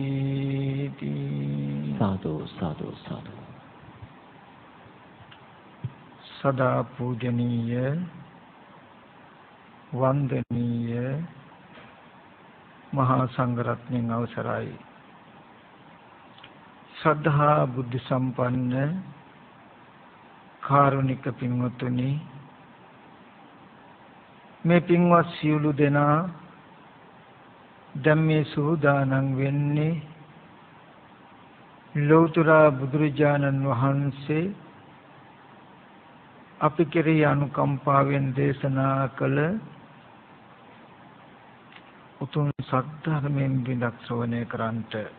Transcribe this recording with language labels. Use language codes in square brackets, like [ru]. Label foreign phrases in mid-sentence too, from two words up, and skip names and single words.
[si] සාධු සාධු සාධු සදා පූජනීය වන්දනීය මහාසංඝරත්න අවසරාය ශ්‍රද්ධා බුද්ධි සම්පන්න කාරුණික පිංවතුනි මේ පින්වත් සියලු දෙනා දැන් මේ සූදානම් වෙන්නේ ලෞතර බුදුරජාණන් වහන්සේ අපි කෙරෙහි අනුකම්පාවෙන් දේශනා කළ උතුම් සත්‍යයෙන් බිඳක් ශ්‍රවණය කරන්ට.